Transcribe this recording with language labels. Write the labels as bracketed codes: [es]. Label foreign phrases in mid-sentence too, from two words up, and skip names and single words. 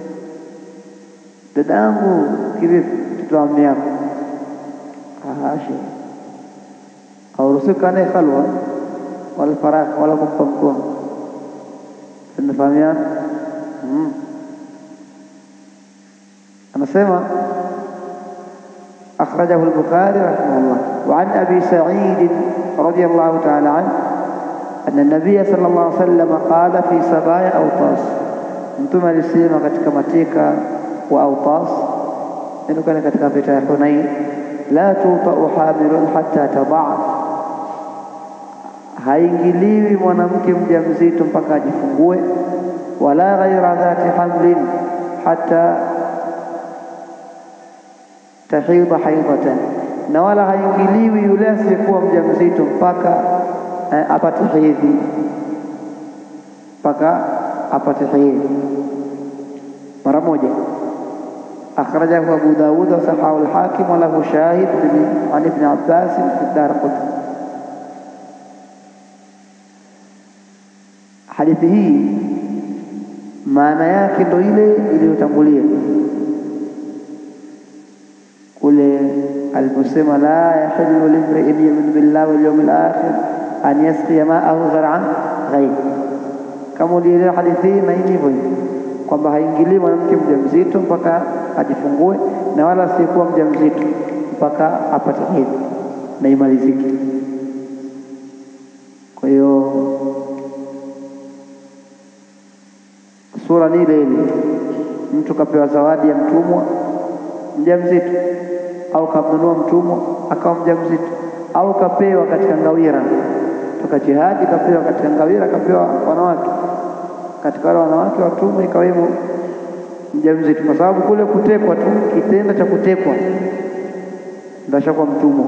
[sw] Dadangu kivipi? Mtoto wa ammi yako, hashi au rusika naye khalwa wala faraka wala kumpa mkono. Tunafahamiana? anasema [ar] أخرجه البخاري رحمه الله. وعن أبي سعيد رضي الله تعالى عنه أن النبي صلى الله عليه وسلم قال في سبايا أوطاس، ثم لسيما [sw] katika mateka wa Autas, ndio kana katika vita ya Hunain, [ar] لا توطأ حامل حتى تضع, [sw] haingiliwi mwanamke mjamzito mpaka ajifungue, wala [ar] غير ذات حمل حتى تحيض حيضة, [sw] na wala haingiliwi yule asiyekuwa mjamzito mpaka apate hedhi, mpaka apate hedhi mara moja. [ar] أخرجه أبو داود وصححه الحاكم وله شاهد عن ابن عباس في الدارقطني. [sw] hadithi hii maana yake ndio ile iliyotangulia kule aliposema [ar] لا يحل لامرئ يؤمن بالله واليوم الآخر أن يسقي ماءه زرع غير, [sw] kama ile hadithi na hivyo kwamba haingilii mwanamke mjamzito mpaka ajifungue, na wala asiyekuwa mjamzito mpaka apate hedhi na imalizike. Kwa hiyo sura ni ile ile, mtu kapewa zawadi ya mtumwa mjamzito, au kamnunua mtumwa akawa mjamzito, au kapewa katika ngawira toka jihadi, kapewa katika ngawira, kapewa wanawake, katika wale wanawake watumwa ikawemo mjamzito, kwa sababu kule kutekwa tu, kitendo cha kutekwa ndio ashakuwa mtumwa.